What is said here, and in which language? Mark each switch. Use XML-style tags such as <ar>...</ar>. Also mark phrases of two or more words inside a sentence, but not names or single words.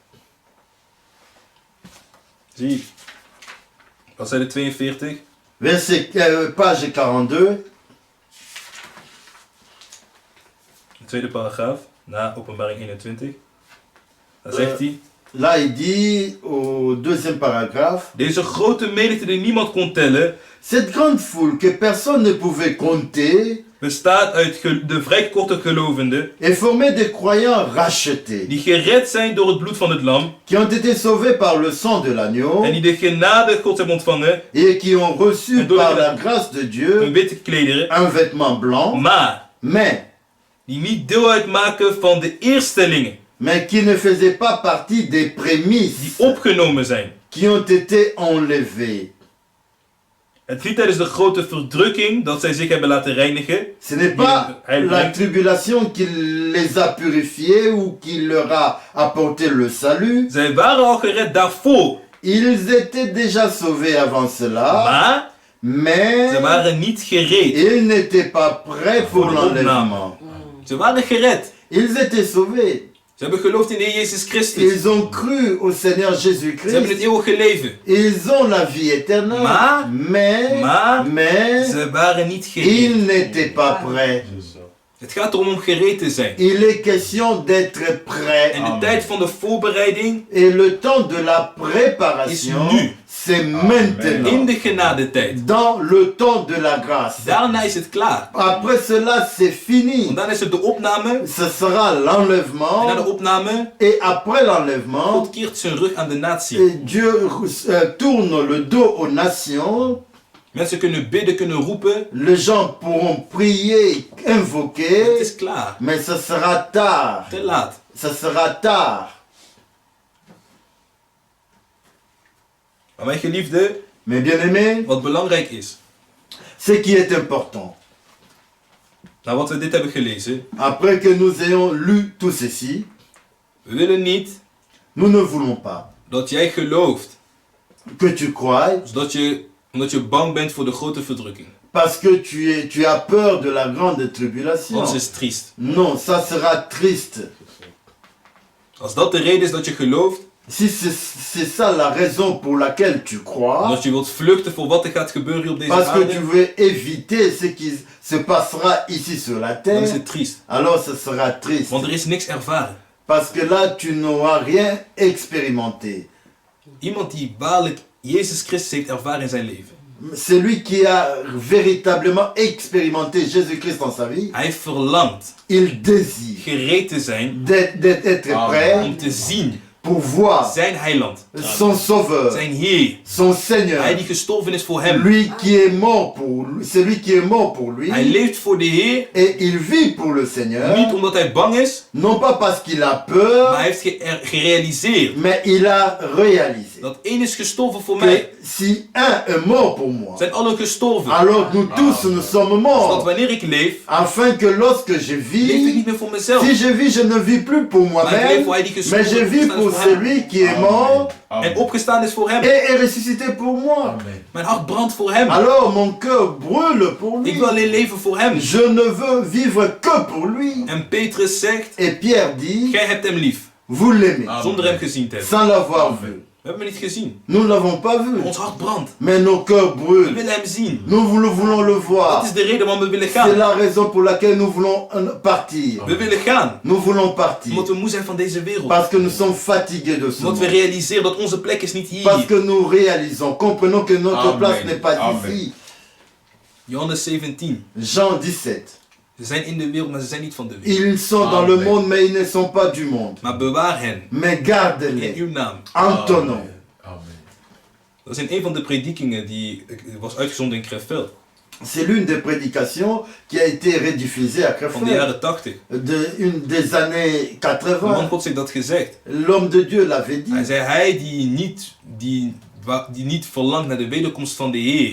<nl>Zie. Bladzijde 42.</nl> <fr>Page 42.</fr> <nl>De tweede paragraaf. Na Openbaring 21. Dan zegt hij.</nl> <fr>Là, il dit au deuxième paragraphe,</fr> <nl>Deze grote menigte die niemand kon tellen,</nl> <fr>cette grande foule que personne ne pouvait compter</fr> <nl>bestaat uit de vrij korte gelovenden,</nl> <fr>est formée de croyants rachetés,</fr> <nl>die gered zijn door het bloed van het lam,</nl> <fr>qui ont été sauvés par le sang de l'agneau</fr> <nl>en die de genade Gods hebben ontvangen,</nl> <fr>et qui ont reçu</fr> <nl>En door</nl> <fr>par de- la grâce de</fr> <nl>hun</nl> <fr>Dieu</fr> <nl>witte klederen,</nl> <fr>un vêtement blanc,</fr> <nl>maar die niet deel uitmaken van de eerstelingen,</nl> <fr>mais qui ne faisaient pas partie des</fr> <nl>die</nl> <fr>prémices</fr> <nl>opgenomen zijn.</nl> <fr>qui ont été enlevés.</fr> <nl>Het is niet tijdens de grote verdrukking dat zij zich hebben laten reinigen.</nl> <fr>Ce n'est pas la tribulation qui les a purifiés ou qui leur a apporté le salut.</fr> <nl>Zij waren al gered daarvoor,</nl> <fr>Ils étaient déjà sauvés avant cela,</fr> <nl>maar</nl> <fr>mais</fr> <nl>ze waren niet gereed.</nl> <fr>ils n'étaient pas prêts pour l'enlèvement.</fr> <nl>Ze waren gered.</nl> <fr>Ils étaient sauvés.</fr> <nl>Ze hebben geloofd in de Heer Jezus Christus.</nl> <fr>Ils ont cru au Seigneur</fr> <nl>Ze hebben het</nl> <fr>Jésus-Christ.</fr> <nl>eeuwige leven.</nl> <fr>Ils ont la vie éternelle.</fr> <nl>Maar</nl> <fr>Mais</fr> <nl>ze waren niet</nl> <fr>ils</fr> <nl>gereed.</nl> <fr>n'étaient pas prêts.</fr> <nl>Het gaat erom om gereed te zijn.</nl> <fr>Il est question d'être prêt.</fr> <nl>En de tijd van de voorbereiding</nl> <fr>Et le temps de la</fr> <nl>is</nl> <fr>préparation,</fr> <nl>nu.</nl> <fr>c'est maintenant.</fr> <nl>In de genadetijd.</nl> <fr>Dans le temps de la grâce.</fr> <nl>Daarna is het klaar.</nl> <fr>Après cela, c'est fini.</fr> <nl>Want dan is het de opname.</nl> <fr>Ce sera</fr> <nl>En</nl> <fr>l'enlèvement.</fr> <nl>na de opname.</nl> <fr>Et après l'enlèvement,</fr> <nl>God keert zijn rug aan de natie.</nl> <fr>Dieu tourne le dos aux nations.</fr> <nl>Mensen kunnen bidden, kunnen roepen.</nl> <fr>Les gens pourront prier,</fr> <nl>Het</nl> <fr>invoquer.</fr> <nl>is klaar.</nl> <fr>Mais ce sera tard.</fr> <nl>Te laat.</nl> <fr>Ce sera tard.</fr> <nl>Maar mijn geliefde,</nl> <fr>Mais bien aimé,</fr> <nl>wat belangrijk is.</nl> <fr>ce qui est important,</fr> <nl>Na wat we dit hebben gelezen.</nl> <fr>après que nous ayons lu tout ceci,</fr> <nl>We willen niet</nl> <fr>nous ne voulons pas</fr> <nl>dat jij gelooft.</nl> <fr>que tu croies</fr> <nl>Omdat je bang bent voor de grote verdrukking.</nl> <fr>parce que tu as peur de la grande tribulation.</fr> <nl>Dat is triest.</nl> <fr>Non, ça sera triste.</fr> <nl>Als dat de reden is dat je gelooft.</nl> <fr>Si c'est ça la raison pour laquelle tu crois,</fr> <nl>Omdat je wilt vluchten voor wat er gaat gebeuren hier op deze</nl> <fr>parce que tu</fr> <nl>aarde.</nl> <fr>veux éviter ce qui se passera ici sur la</fr> <nl>Dan</nl> <fr>terre,</fr> <nl>is het triest.</nl> <fr>alors ce sera triste.</fr> <nl>Want er is niks ervaren.</nl> <fr>Parce que là, tu n'auras rien expérimenté.</fr> <nl>Iemand die waarlijk Jezus Christus heeft ervaren in zijn leven.</nl> <fr>Celui qui a véritablement expérimenté Jésus-Christ dans sa vie,</fr> <nl>Hij verlangt</nl> <fr>il désire</fr> <nl>gereed te zijn</nl> <fr>d'être prêt</fr> <nl>om te zien</nl> <fr>pour voir</fr> <nl>zijn heiland,</nl> <fr>son sauveur,</fr> <nl>zijn Heer.</nl> <fr>son Seigneur,</fr> <nl>Hij die gestorven is voor hem.</nl> <fr>lui qui est mort pour lui, celui qui est mort pour lui,</fr> <nl>Hij leeft voor de Heer,</nl> <fr>et il vit pour le Seigneur,</fr> <nl>niet omdat hij bang is,</nl> <fr>non pas parce qu'il a</fr> <nl>maar</nl> <fr>peur,</fr> <nl>hij heeft gerealiseerd</nl> <fr>mais il a réalisé</fr> <nl>dat één is gestorven voor</nl> <fr>que</fr> <nl>mij.</nl> <fr>si un est mort pour moi,</fr> <nl>Zijn allen gestorven.</nl> <fr>alors nous tous nous sommes</fr> <nl>Zodat</nl> <fr>morts,</fr> <nl>wanneer ik leef,</nl> <fr>afin que lorsque je</fr> <nl>leef ik</nl> <fr>vis,</fr> <nl>niet meer voor mezelf.</nl> <fr>si je vis, je ne vis plus pour</fr> <nl>Maar ik leef</nl> <fr>moi-même,</fr> <nl>voor hij die</nl> <fr>mais</fr> <nl>gestorven</nl> <fr>je</fr> <nl>is,</nl> <fr>vis</fr> <nl>opgestaan is</nl> <fr>pour</fr> <nl>voor hem.</nl> <fr>celui qui est mort</fr> <nl>En opgestaan is voor hem.</nl> <fr>et est ressuscité pour moi.</fr> <nl>Mijn hart brandt voor hem.</nl> <fr>Alors mon cœur brûle pour lui.</fr> <nl>Ik wil alleen leven voor hem.</nl> <fr>Je ne veux vivre que pour lui.</fr> <nl>En Petrus zegt,</nl> <fr>Et Pierre dit,</fr> <nl>gij hebt hem lief.</nl> <fr>vous l'aimez,</fr> <nl>Zonder hem gezien te hebben.</nl> <fr>sans l'avoir vu.</fr> <nl>We hebben hem niet gezien.</nl> <fr>Nous ne l'avons pas vu,</fr> <nl>Ons hart brandt.</nl> <fr>mais nos cœurs</fr> <nl>We</nl> <fr>brûlent.</fr> <nl>willen hem zien.</nl> <fr>Nous voulons le</fr> <nl>Dat</nl> <fr>voir.</fr> <nl>is de reden waarom we willen</nl> <fr>C'est</fr> <nl>gaan.</nl> <fr>la raison pour laquelle nous voulons partir.</fr> <nl>We willen gaan.</nl> <fr>Nous voulons partir.</fr> <nl>Omdat we moe zijn van deze wereld.</nl> <fr>Parce que nous sommes fatigués de ce</fr> <nl>Omdat we</nl> <fr>monde.</fr> <nl>realiseren dat onze plek is niet</nl> <fr>Parce</fr> <nl>hier.</nl> <fr>que nous réalisons, comprenons que notre Amen. place n'est pas Amen. ici.</fr> <nl>Johannes 17.</nl> <fr>Jean 17.</fr> <nl>Ze zijn in de wereld, maar ze zijn niet van de wereld.</nl> <fr>Ils sont dans le Amen. monde, mais ils ne sont pas du monde.</fr> <nl>Maar bewaar hen.</nl> <fr>Mais</fr> <nl>In</nl> <fr>garde-les</fr> <nl>uw naam.</nl> <fr>en ton nom.</fr> <nl>Dat is in een van de predikingen die was uitgezonden in Krefeld.</nl> <fr>C'est l'une des prédications qui a été rediffusée à</fr> <nl>Van de</nl> <fr>Krefeld.</fr> <nl>jaren 80.</nl> <fr>Une des années</fr> <nl>De man</nl> <fr>80.</fr> <nl>God heeft dat gezegd.</nl> <fr>L'homme de Dieu l'avait</fr> <nl>Hij</nl> <fr>dit.</fr> <nl>zei, hij die niet verlangt naar de wederkomst van de Heer.</nl>